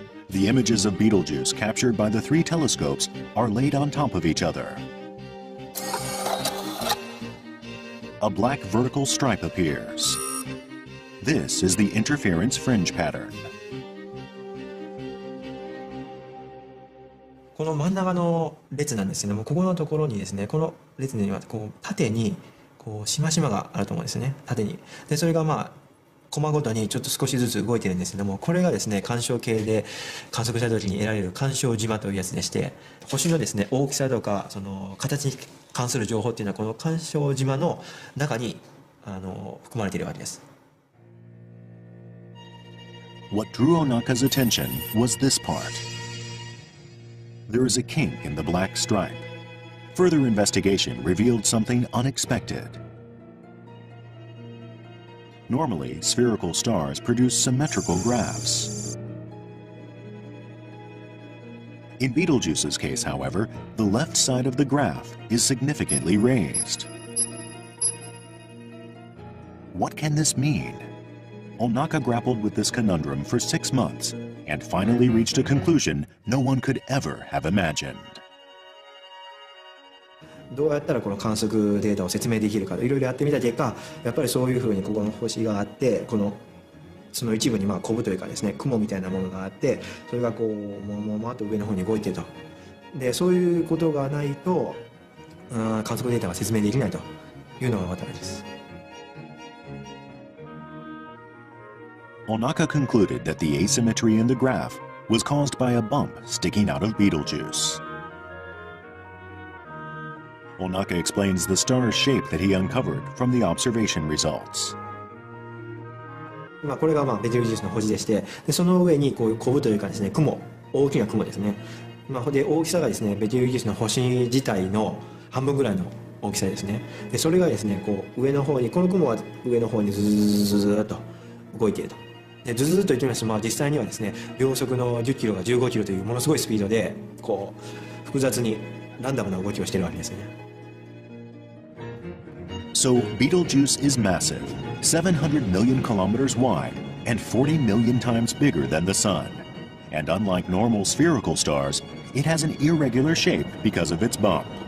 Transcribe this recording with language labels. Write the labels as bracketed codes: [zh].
[en] The images of Betelgeuse captured by the three telescopes are laid on top of each other. A black vertical stripe appears. This is the interference fringe pattern. [ja] この真ん中の列なんですけども、ここのところにですね、この列にはこう縦にこうしましまがあると思うんですね、縦に。でそれがまあコマごとにちょっと少しずつ動いてるんですけども、これがですね干渉計で観測した時に得られる干渉島というやつでして、星のですね大きさとかその形に関する情報っていうのはこの干渉島の中に含まれているわけです。 [en] What drew Onaka's attention was this part. There is a kink in the black stripe. Further investigation revealed something unexpected. Normally, spherical stars produce symmetrical graphs. In Betelgeuse's case, however, the left side of the graph is significantly raised. What can this mean? Onaka grappled with this conundrum for 6 months and finally reached a conclusion no one could ever have imagined. [ja] どうやったらこの観測データを説明できるかいろいろやってみた結果、やっぱりそういうふうにここの星があって、その一部にまあコブというかですね雲みたいなものがあって、それがこうもっと上の方に動いてると。でそういうことがないと観測データが説明できないというのが分かったわけです。 [en] Onaka concluded that the asymmetry in the graph was caused by a bump sticking out of Betelgeuse. Onaka explains the star's shape that he uncovered from the observation results. [ja] これがベテルギウスの星でして、でその上にこういうコブというかですね雲、大きな雲ですね。で大きさがですねベテルギウスの星自体の半分ぐらいの大きさですね。でそれがですねこう上の方に、この雲は上の方にずーっと動いていると。でずーっと言ってみますと、実際にはですね秒速の10キロが15キロというものすごいスピードでこう複雑にランダムな動きをしているわけですね。 [en] So Betelgeuse is massive, 700 million kilometers wide and 40 million times bigger than the Sun. And unlike normal spherical stars, it has an irregular shape because of its bump.